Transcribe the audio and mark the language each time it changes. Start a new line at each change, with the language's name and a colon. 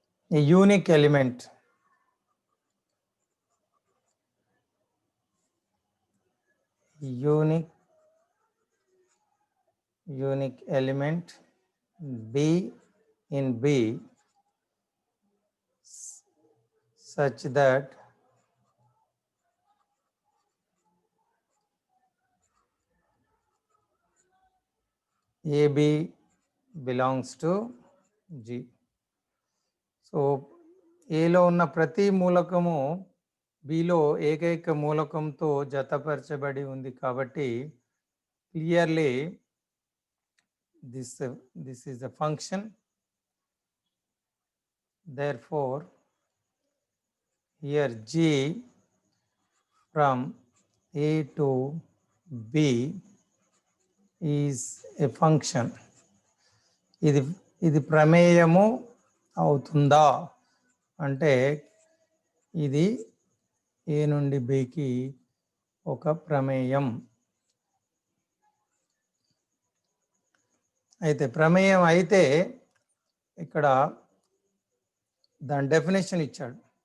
English: a unique element B in B such that AB belongs to G.
Telugu: So ఏలో ఉన్న ప్రతి మూలకము below ఏకైక మూలకంతో జతపరచబడి ఉంది కాబట్టి clearly
English: this is a function. Therefore here G from A to B is a function.
Telugu: ఇది ప్రమేయము అవుతుందా అంటే ఇది ఏ నుండి బికి ఒక ప్రమేయం. అయితే ప్రమేయం అయితే ఇక్కడ దాని డెఫినేషన్ ఇచ్చాడు.